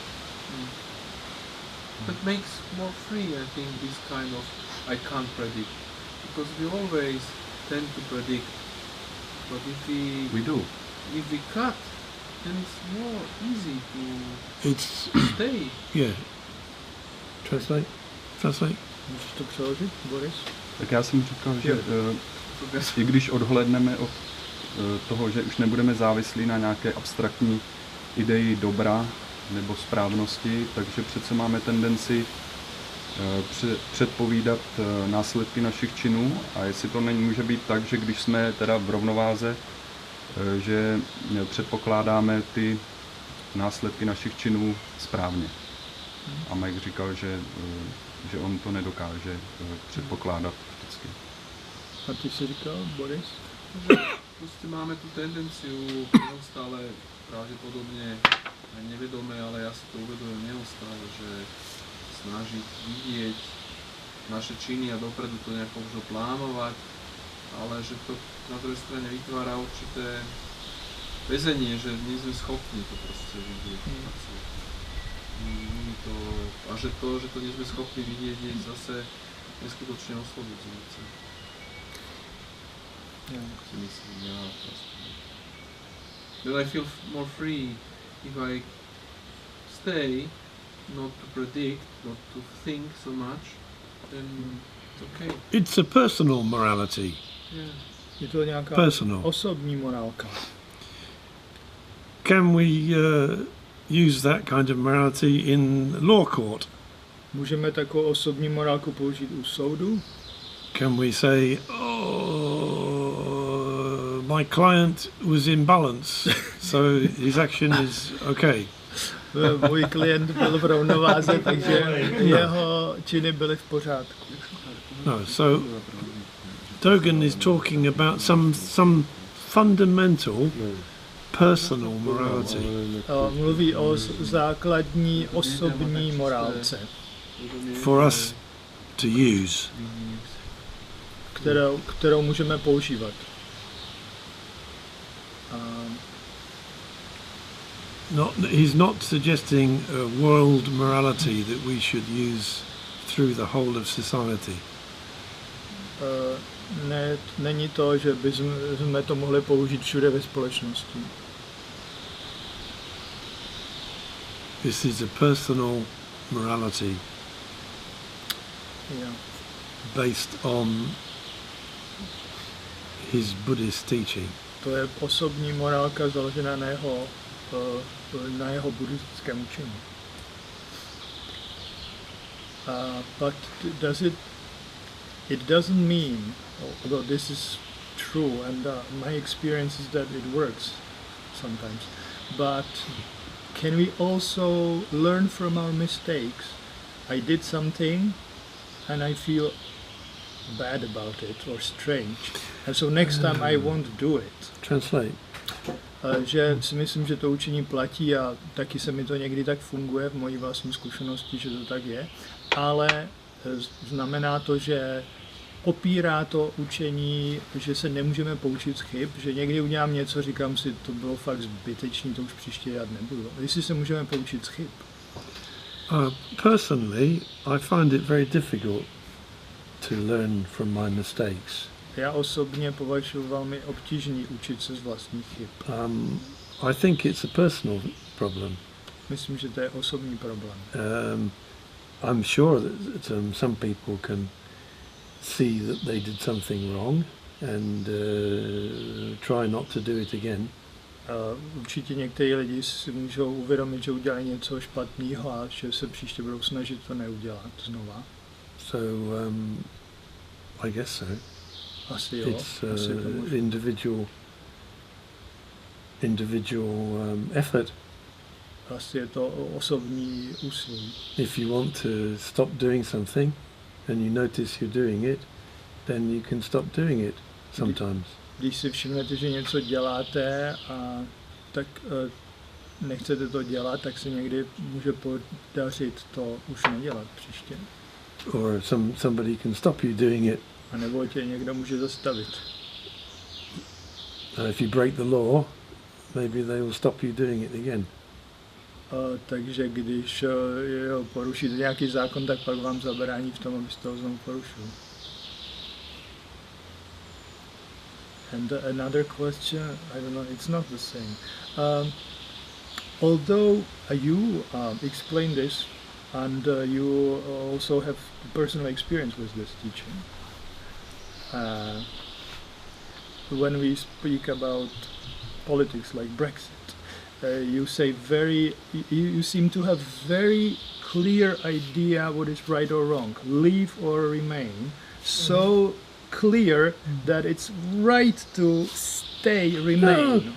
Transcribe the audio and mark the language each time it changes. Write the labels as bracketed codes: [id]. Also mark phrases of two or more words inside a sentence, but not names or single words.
[en] That makes more free, I think, this kind of I can't predict. Because we always tend to predict. But if we cut, then it's more easy to stay. Yeah. Translate. [cs] Můžeš to přeložit, Boris? Tak já jsem říkal, že i když odhlédneme od toho, že už nebudeme závislí na nějaké abstraktní ideji dobra nebo správnosti, takže přece máme tendenci předpovídat následky našich činů, a jestli to může být tak, že když jsme teda v rovnováze, že předpokládáme ty následky našich činů správně. A Mike říkal, že on to nedokáže předpokládat vždycky. A ty jsi říkal, Boris? [sk] Proste máme tú tendenciu neustále, pravdepodobne aj nevedome, ale ja si to uvedomujem neustále, že snažiť vidieť naše činy a dopredu to nejako možno plánovať, ale že to na druhej strane vytvára určité väzenie, že nie sme schopní to proste vidieť. My A že to nie sme schopní vidieť, je zase neskutočne oslobodzujúce. Si myslím, ja [en] Then I feel more free if I stay, not to predict, not to think so much, then it's okay. It's a personal morality. Yeah. [cs] Je to nějaká osobní morálka. [en] Can we use that kind of morality in law court? [cs] Můžeme takovou osobní morálku použít u soudu? [en] Can we say, my client was in balance, so his action is okay? [cs] Můj klient byl v rovnováze, takže jeho činy byly v pořádku. [en] No, so Dogen is talking about some fundamental personal morality. [cs] Mluví o základní osobní morálce. [en] For us to use. [cs] Kterou můžeme používat. [en] He's not suggesting a world morality that we should use through the whole of society. [cs] Není to, že bychom to mohli použít všude ve společnosti. [en] This is a personal morality based on his Buddhist teaching. [cs] To je osobní morálka založená na jeho buddhistickém učení. [en] But it doesn't mean, although this is true, and my experience is that it works sometimes, but can we also learn from our mistakes? I did something and I feel bad about it or strange, and so next time I won't do it. Translate. [cs] Že si myslím, že to učení platí a taky se mi to někdy tak funguje v mojí vlastní zkušenosti, že to tak je, ale znamená to, že popírá to učení, že se nemůžeme poučit z chyb, že někdy udělám něco, říkám si, to bylo fakt zbytečný, to už příště dělat nebudu. Jestli se můžeme poučit z chyb? [en] Personally, I find it very difficult to learn from my mistakes. [cs] Já osobně považuji velmi obtížný učit se z vlastních chyb. [en] I think it's a personal problem. [cs] Myslím, že to je osobní problém. [en] I'm sure that some people can see that they did something wrong and try not to do it again. [cs] Určitě někteří lidi si můžou uvědomit, že udělali něco špatného a že se příště budou snažit to neudělat znova. [en] So I guess so. [cs] Asi jo. [en] It's individual effort. [cs] Asi je to osobní úsilí. [en] If you want to stop doing something and you notice you're doing it, then you can stop doing it sometimes. [cs] Když si všimnete, že něco děláte a tak nechcete to dělat, tak se někdy může podařit to už nedělat příště. [en] Or somebody can stop you doing it. [cs] A nebo tě někdo může zastavit. [en] If you break the law, maybe they will stop you doing it again. [cs] Takže když porušíte nějaký zákon, tak pak vám zabrání v tom, abyste ho znovu porušil. [en] And another question, I don't know, it's not the same. Although you explain this, and you also have personal experience with this teaching, when we speak about politics like Brexit, you say you seem to have very clear idea what is right or wrong, leave or remain, so clear that it's right to remain.